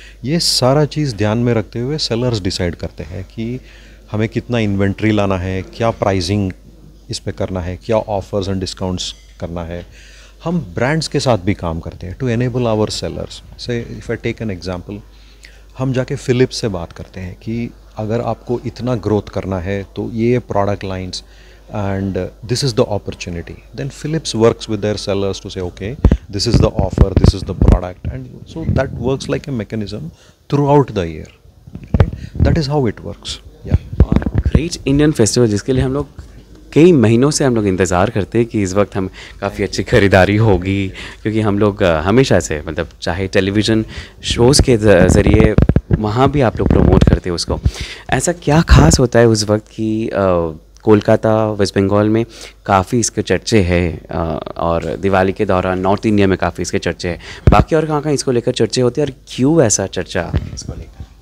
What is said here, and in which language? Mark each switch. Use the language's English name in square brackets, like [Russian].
[Hindi] ये सारा चीज़ ध्यान में रखते हुए सेलर्स डिसाइड करते हैं कि हमें कितना इन्वेंट्री लाना है, क्या प्राइसिंग इस पे करना है, क्या ऑफर्स एंड डिस्काउंट्स करना है। हम ब्रांड्स के साथ भी काम करते हैं टू एनेबल आवर सेलर्स। से if I take an example, हम जाके फिलिप्स से बात करते हैं कि अगर आपको इतना ग्रोथ करना है तो ये product lines and this is the opportunity. [English] Then Philips works with their sellers to say, okay, this is the offer, this is the product, and so that works like a mechanism throughout the year, right? That is how it works. Yeah. [Hindi] Great Indian festival जिसके लिए हम लोग कई महीनों से हम लोग इंतज़ार करते हैं कि इस वक्त हम काफ़ी अच्छी ख़रीदारी होगी, क्योंकि हम लोग हमेशा से मतलब चाहे टेलीविज़न शोज़ के ज़रिए वहाँ भी आप लोग प्रमोट करते हैं उसको। ऐसा क्या ख़ास होता है उस वक्त की कोलकाता वेस्ट बंगाल में काफ़ी इसके चर्चे हैं और दिवाली के दौरान नॉर्थ इंडिया में काफ़ी इसके चर्चे हैं, बाकी और कहाँ इसको लेकर चर्चे होते हैं और क्यों ऐसा चर्चा इसको लेकर?